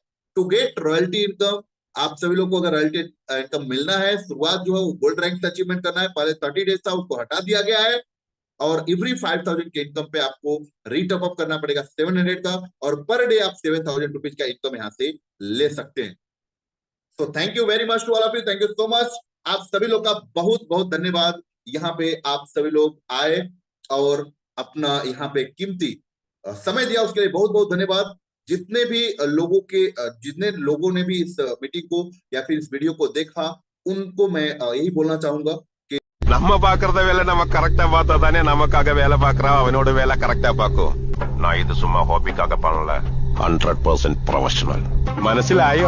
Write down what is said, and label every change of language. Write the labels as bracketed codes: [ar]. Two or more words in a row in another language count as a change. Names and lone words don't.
[en] to get royalty income, [hi] आप सभी लोग को अगर [en] royalty income [hi] मिलना है, शुरुआत जो है वो [en] gold rank [hi] से अचीवमेंट करना है। पहले 30 डेज था, उसको हटा दिया गया है। और एवरी 5,000 के इनकम पे आपको [en] retop up [hi] करना पड़ेगा 700 का। और [en] per day [hi] आप 7,000 रुपीज का इनकम यहाँ से ले सकते हैं। [en] so thank you very much to all of you, thank you so much. [hi] आप सभी लोग का बहुत बहुत धन्यवाद। यहाँ पे आप सभी लोग आए और अपना यहाँ पे कीमती समय दिया, उसके लिए बहुत बहुत धन्यवाद। जितने भी जितने लोगों ने भी इस मीटिंग को या फिर इस वीडियो को देखा, उनको मैं यही बोलना चाहूंगा कि [ta] நம்ம பாக்குறத வேலை நம்ம கரெக்டா பார்த்தா தானே நமக்காக வேலை பார்க்கறான் அவனோட வேலை கரெக்டா பார்க்கும். நான் இது சும்மா ஹாபிக்காக பண்ணல, 100% ப்ரொஃபஷனல். [ml] മനസ്സിലായോ?